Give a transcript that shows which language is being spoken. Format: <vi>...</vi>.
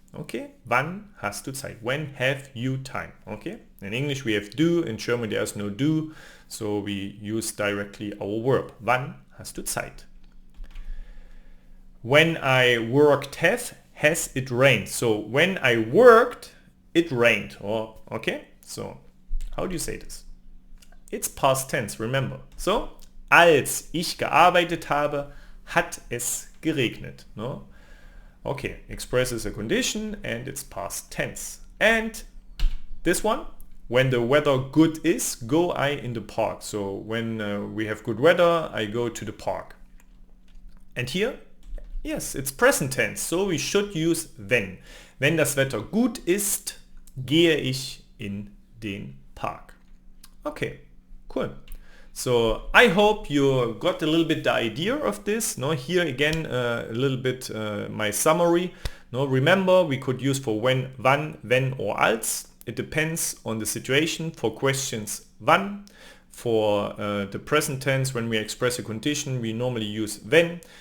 <en>Okay,</en> <de>wann hast du Zeit?</de> <en>When have you time? Okay, in English we have do, in German there's no do, so we use directly our verb.</en> <de>Wann hast du Zeit?</de> <en>When I worked has it rained? So when I worked, it rained. Or okay, so how do you say this? It's past tense, remember.</en> <de>So, als ich gearbeitet habe, hat es geregnet.</de> <en>No? Okay, expresses a condition and it's past tense. And this one, when the weather good is, go I in the park. So when we have good weather, I go to the park. And here, yes, it's present tense. So we should use wenn.</en> <de>Wenn das Wetter gut ist, gehe ich in den Park.</de> <en>Okay. Cool. So I hope you got a little bit the idea of this. No, here again a little bit my summary. No, remember we could use for when, wann, wenn or als. It depends on the situation. For questions wann. For the present tense when we express a condition we normally use wenn.</en>